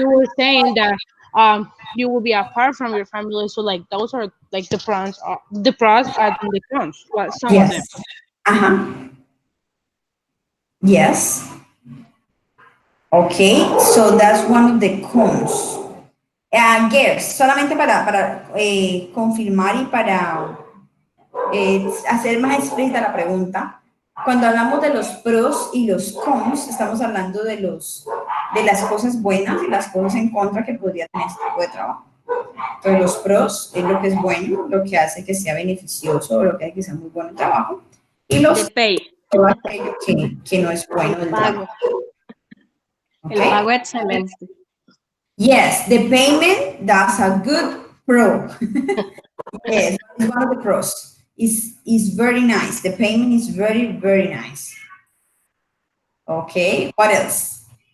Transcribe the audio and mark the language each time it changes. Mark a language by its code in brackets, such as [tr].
[en] You were saying that you will be apart from your family, so like those are like the pros and the cons. Well, some of them. Yes. Uh-huh. Yes. Okay, so that's one of the cons. [es] Gers, solamente para confirmar y para hacer más explícita la pregunta. Cuando hablamos de los pros y los cons, estamos hablando de las cosas buenas y las cosas en contra que podría tener este tipo de trabajo. Entonces, los pros es lo que es bueno, lo que hace que sea beneficioso, lo que hace que sea muy bueno el trabajo. Y los [en] The pay. [es] todo aquello que no es bueno del pago. trabajo. El [en] Okay? [es] pago excelente. [en] Yes, the payment, that's a good pro. Yes, it's one of the pros. Is very nice. The payment is very, very nice. Okay, what else?